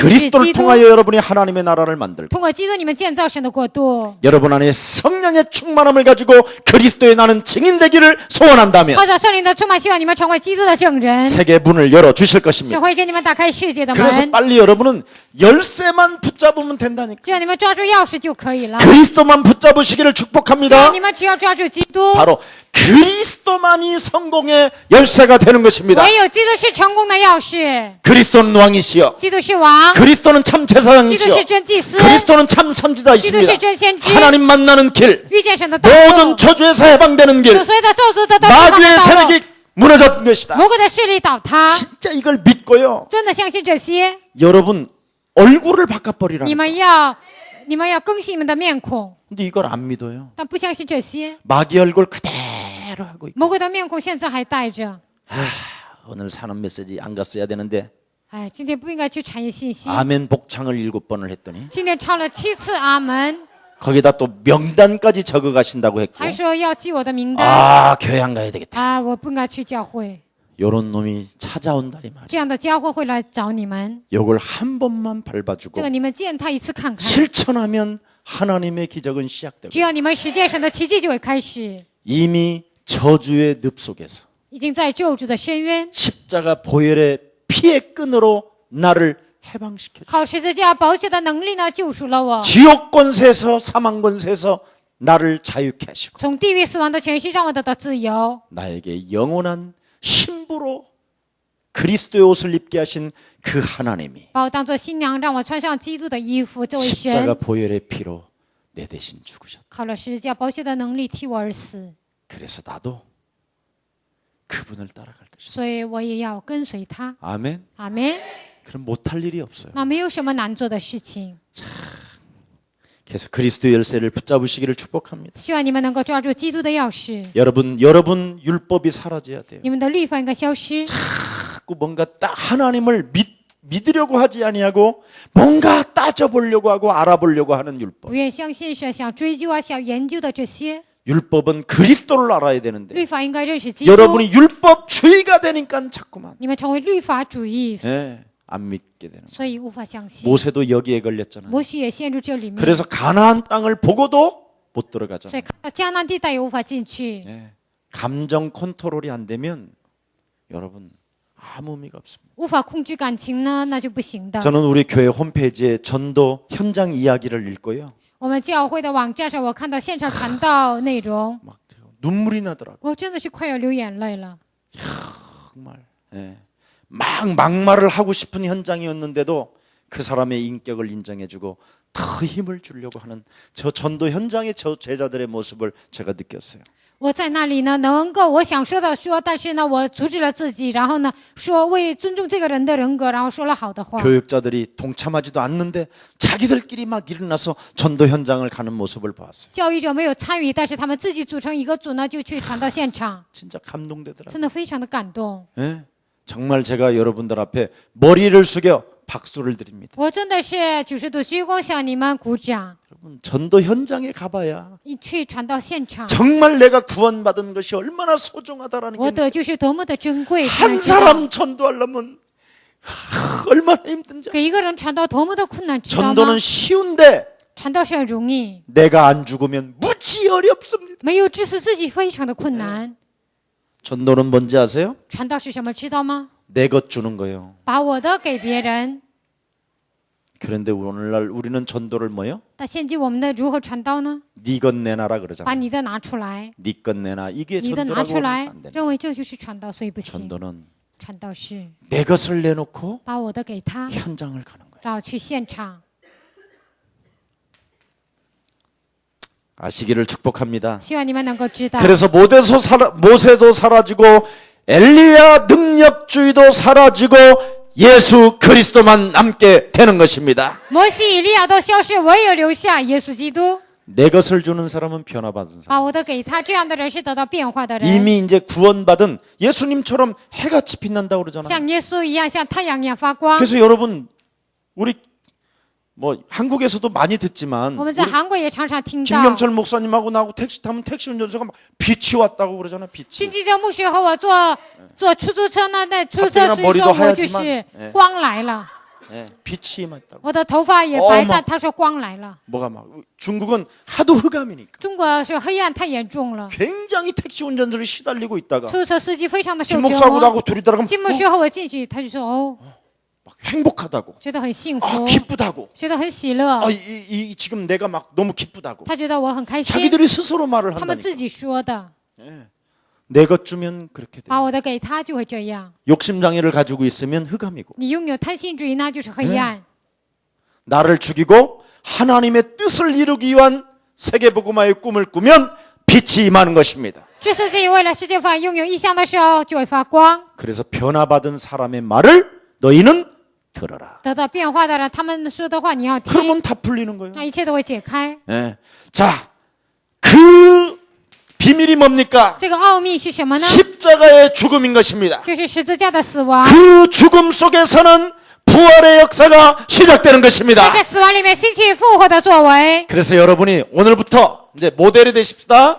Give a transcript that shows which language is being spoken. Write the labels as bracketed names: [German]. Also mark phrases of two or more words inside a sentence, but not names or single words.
[Korean] 그리스도를 그리스도. 통하여 여러분이 하나님의 나라를 만들고 [Chinese] 通过基督，你们建造神的国度， [Korean] 여러분 안에 성령의 충만함을 가지고 그리스도의 나는 증인 되기를 소원한다면 [Chinese] 靠着圣灵的充满，希望你们成为基督的证人。 [Korean] 세계 문을 열어 주실 [Chinese] 神 [Korean] 것입니다. [Chinese] 会给你们打开世界的 [Korean] 그래서 [Chinese] 门， [Korean] 빨리 여러분은 열쇠만 붙잡으면 된다니까. [Chinese] 只要你们抓住钥匙就可以了。 [Korean] 그리스도만 붙잡으시기를 [Chinese] 只要 [Korean] 축복합니다. [Chinese] 你们只要抓住基督， [Korean] 바로 그리스도만이 성공의 열쇠가 되는 것입니다. [Chinese] 唯有基督是成功的钥匙。 [Korean] 그리스도는 왕이시여. [Chinese] 基督是王， [Korean] 그리스도는 참 [Chinese] 基督 [Korean] 제사장이시여. [Chinese] 是真祭司， [Korean] 그리스도는 참 선지자이십니다. [Chinese] 基督是真先知， [Korean] 하나님 만나는 길, [Chinese] 遇见神的道路， [Korean] 모든 저주에서 해방되는 길, [Chinese] 所有的咒诅的都释放 [Korean] 마귀의 [Chinese] 的道路， [Korean] 세력이 무너졌던 것이다. [Chinese] 魔鬼的势力倒塌。 [Korean] 진짜 이걸 믿고요. [Chinese] 真的相信这些， [Korean] 여러분 얼굴을 바꿔버리라. [Chinese] 你们要更新你们的面孔， [Korean] 근데 이걸 안 믿어요. [Chinese] 但不相信这些， [Korean] 마귀 얼굴 그대로 하고 있고. [Chinese] 魔鬼的面孔现在还带着。 [Korean] 오늘 사는 메시지 안 갔어야 되는데 [Chinese] 哎，今天不应该去产业信息。 [Korean] 아멘 복창을 7번을 했더니 [Chinese] 今天唱了7次阿门， [Korean] 거기다 또 명단까지 적어 가신다고 했고 [Chinese] 还说要记我的名单。 [Korean] 아 교회 안 가야 되겠다. [Chinese] 啊，我不应该去教会， [Korean] 요런 놈이 찾아온다 이 말이야. [Chinese] 这样的家伙会来找你们。 [Korean] 요걸 한 번만 [Chinese] 这 [Korean] 밟아주고 [Chinese] 个你们见他一次看看， [Korean] 실천하면 하나님의 기적은 시작되고 [Chinese] 只要你们实践神的奇迹就会开始。 [Korean] 이미 저주의 늪 속에서 [Chinese] 已经在咒诅的深渊， [Korean] 십자가 보혈의 피의 끈으로 나를 해방시켜 주. [Chinese] 靠十字架宝血的能力呢，救赎了我， [Korean] 지옥 권세에서 사망 권세에서 나를 자유케 하시고 [Chinese] 从地狱死亡的权势让我得到自由， [Korean] 나에게 영원한 신부로 그리스도의 옷을 입게 하신 그 하나님이 [Chinese] 把我当作新娘，让我穿上基督的衣服。这位 [Korean] 십자가 [Chinese] 神， [Korean] 보혈의 피로 내 대신 죽으셨다. [Chinese] 靠了十字架宝血的能力替我而死， [Korean] 그래서 나도 그분을 따라갈 것이다. [Chinese] 所以我也要跟随他。 [Korean] 아멘. [Chinese] 阿门。 [Korean] 그럼 못할 일이 없어요. [Chinese] 那没有什么难做的事情， [Korean] 그래서 그리스도 열쇠를 붙잡으시기를 축복합니다. [Chinese] 希望你们能够抓住基督的钥匙， [Korean] 여러분 율법이 사라져야 돼요. [Chinese] 你们的律法应该消失。 [Korean] 자꾸 뭔가 하나님을 믿으려고 하지 아니하고 뭔가 따져보려고 하고 알아보려고 하는 율법. [Chinese] 不愿相信神，想追究啊，想研究的这些 [Korean] 율법은 그리스도를 알아야 되는데 [Chinese] 律法应该认识基督。 [Korean] 여러분이 율법주의가 되니까 자꾸만 [Chinese] 你们成为律法主义， [Korean] 예, 안 믿게 되는 거예요. [Chinese] 所以无法相信。 [Korean] 모세도 여기에 걸렸잖아요. [Chinese] 摩西也陷入这里面， [Korean] 그래서 가나안 땅을 보고도 못 [Chinese] 所 [Korean] 들어가잖아요. [Chinese] 以看到迦南地带也无法进去。 [Korean] 예, 감정 컨트롤이 안 되면 여러분 아무 의미가 없습니다. [Chinese] 无法控制感情呢，那就不行的。 [Korean] 저는 우리 교회 홈페이지에 전도 현장 이야기를 읽고요. [Chinese] 我们教会的网站上，我看到现场传道内容， [Korean] 막 눈물이 나더라고요. [Chinese] 我真的是快要流眼泪了。 [Korean] 정말 예. 막 막말을 하고 싶은 현장이었는데도 그 사람의 인격을 인정해주고 더 힘을 주려고 하는 저 전도 현장의 저 제자들의 모습을 제가 느꼈어요. [Chinese] 我在那里呢，能够我想说的说，但是呢，我阻止了自己，然后呢，说为尊重这个人的人格，然后说了好的话。 [Korean] 교육자들이 동참하지도 않는데 자기들끼리 막 일어나서 전도 현장을 가는 모습을 보았어요. [Chinese] 教育者没有参与，但是他们自己组成一个组呢，就去传到现场， [Korean] 진짜 감동되더라고요. [Chinese] 真的非常的感动。 [Korean] 예? 정말 제가 여러분들 앞에 머리를 숙여 박수를 드립니다. [Chinese] 我真的是90度鞠躬向你们鼓掌。 [Korean] 여러분 전도 현장에 가봐야 [Chinese] 你去传到现场， [Korean] 정말 내가 구원받은 것이 얼마나 소중하다라는 [Chinese] 我 [Korean] 게 [Chinese] 的就是多么的珍贵。才能 [Korean] 한 [Chinese] 知道 [Korean] 사람 전도하려면 얼마나 힘든지. [Chinese] 给一个人传道多么的困难，知道吗？ [Korean] 전도는 쉬운데 [Chinese] 传道是很容易， [Korean] 내가 안 죽으면 무지 어렵습니다. [Chinese] 没有致死自己非常的困难。 [Korean] 전도는 뭔지 아세요? [Chinese] 传道是什么？知道吗？ [Korean] 내 것 주는 거예요. [Chinese] 把我的给别人。 [Korean] 그런데 오늘날 우리는 전도를 뭐요? [Chinese] 但现今我们的如何传道呢？ [Korean] 네 것 내놔라 [Chinese] 把 [Korean] 그러잖아요. [Chinese] 你的拿出来， [Korean] 네 것 내놔. 이게 [Chinese] 你的拿出 [Korean] 전도라고 [Chinese] 来 [Korean] 안 되는 ， [Chinese] 认为这就是传道，所以不行。 [Korean] 전도는 [Chinese] 传道是 [Korean] 내 것을 내놓고 [Chinese] 把我的给他， [Korean] 현장을 가는 거예요. [Chinese] 然后去现场。 [Korean] 아시기를 축복합니다. [Chinese] 希望你们能够知道。 [Korean] 그래서 모세도 사라지고 엘리야 능력주의도 사라지고 예수 그리스도만 남게 되는 것입니다. [Chinese] 摩西、以利亚都消失，唯有留下耶稣基督。 [Korean] 내 것을 주는 사람은 변화받은 사람. [Chinese] 把我的给他，这样的人是得到变化的人， [Korean] 이미 이제 구원받은 예수님처럼 해같이 빛난다고 그러잖아요. [Chinese] 像耶稣一样，像太陽一樣發光。 [Korean] 그래서 여러분 우리 뭐 한국에서도 많이 듣지만 [Chinese] 我们在韩国也常常听到， [Korean] 김경철 목사님하고 나하고 택시 타면 택시 운전수가 막 빛이 왔다고 그러잖아요. [Chinese] 辛 [Korean] 빛이. [Chinese] 基哲牧师和我坐出租车呢，那出租车师 [Korean] 머리도 [Chinese] 说我 [Korean] 하얗지만 [Chinese] 就是光来了， [Korean] 예, 빛이 임했다고. [Chinese] 我的头发也白， [Korean] 막 [Chinese] 但他说光来了。 [Korean] 뭐가 막 중국은 하도 흑암이니까 [Chinese] 中国是黑暗太严重了， [Korean] 굉장히 택시 운전들이 시달리고 있다가 [Chinese] 出租车司机非常的受 [Korean] 김 [Chinese] 折 [Korean] 목사하고 [Chinese] 磨。 [Korean] 나하고 둘이 들어가면 [Chinese] 金牧师和我进去，他就说哦， [Korean] 막 행복하다고 [Chinese] 觉得很幸福， [Korean] 기쁘다고 [Chinese] 觉得很喜乐， [Korean] 지금 내가 막 너무 기쁘다고 [Chinese] 他觉得我很开心， [Korean] 자기들이 스스로 말을 [Chinese] 他们 [Korean] 한다니까 [Chinese] 自己说的， [Korean] 내 것 주면 그렇게 돼 [Chinese] 把我的给他就会这样。 [Korean] 욕심장애를 가지고 있으면 흑암이고 [Chinese] 你拥有贪心主义，那就是黑暗。 [Korean] 나를 죽이고 하나님의 뜻을 이루기 위한 세계복음화의 꿈을 꾸면 빛이 임하는 것입니다. [Chinese] 这是自己为了世界法拥有意向的时候，就会发光。 [Korean] 그래서 변화받은 사람의 말을 너희는 들어라. [Chinese] 得到变化的人，他们说的话你要听， [Korean] 그러면 다 풀리는 거예요. [Chinese] 那一切都会解开。 [Korean] 예. 자, 그 비밀이 뭡니까? [Chinese] 这个奥秘是什么呢？ [Korean] 십자가의 죽음인 것입니다. [Chinese] 就是十字架的死亡。 [Korean] 그 죽음 속에서는 부활의 역사가 시작되는 것입니다. [Chinese] 在这死亡里面兴起复活的作为。 [Korean] 그래서 여러분이 오늘부터 이제 모델이 되십시다.